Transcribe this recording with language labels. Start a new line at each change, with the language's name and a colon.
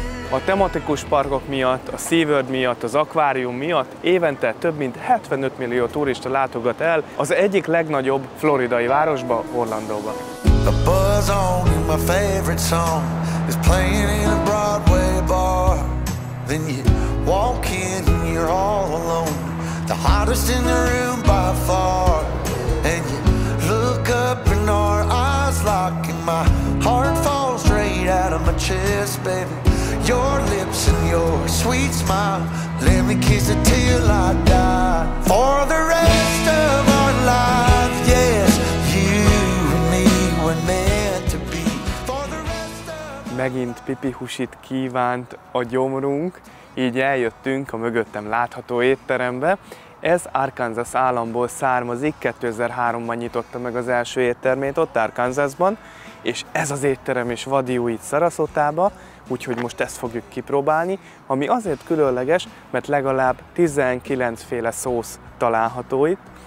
Hungarian: A tematikus parkok miatt, a SeaWorld miatt, az akvárium miatt évente több mint 75 millió turista látogat el az egyik legnagyobb floridai városba, Orlandóba.
English: The buzz on my favorite song is playing in a Broadway bar. Then you walk in and you're all alone, the hottest in the room by far. And you look up and our eyes lock and my heart falls straight out of my chest, baby. Your lips and your sweet smile, let me kiss it till I die. For the rest of our lives, yes, you and me were meant to be. For the rest of...
Hungarian: Megint pipihusit kívánt a gyomrunk, így eljöttünk a mögöttem látható étterembe. Ez Arkansas államból származik, 2003-ban nyitotta meg az első éttermét ott Arkansasban, és ez az étterem is vadió itt Sarasotában, úgyhogy most ezt fogjuk kipróbálni, ami azért különleges, mert legalább 19 féle szósz található itt.